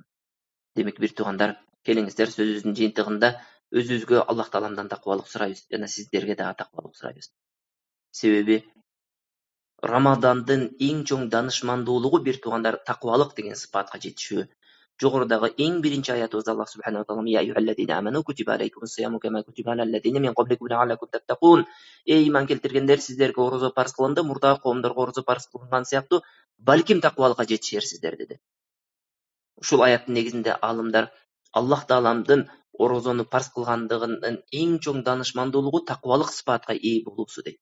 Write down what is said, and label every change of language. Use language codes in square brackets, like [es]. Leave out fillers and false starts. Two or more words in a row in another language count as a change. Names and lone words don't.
[ky] Демек бир туугандар, келиңиздер, сөзүбүздүн жыйынтыгында өзүбүзгө Аллах Тааламдан такыбалык сурайбыз жана сиздерге дагы такыбалык сурайбыз. Себеби Рамадандын эң чоң данышмандуулугу бир туугандар такыбалык деген сыпатка жетишүү. Жогорудагы эң биринчи аятыбызда [ar] الله سبحانه وتعالى "يا أيها الذين آمنوا كتب عليكم الصيام كما كتب على الذين من قبلكم لعلكم تتقون". [ky] Эй иман келтиргендер, сиздерге орозо парыз кылынды, мурдагы коомдорго орозо парыз кылынган сыяктуу, балким такыбалыкка жетишерсиздер деди. Ушул аяттын негизинде алымдар Аллах Тааламдын орозону парыз кылгандыгынын эң чоң данышмандуулугу такыбалык сыпатка ээ болуусу дейт.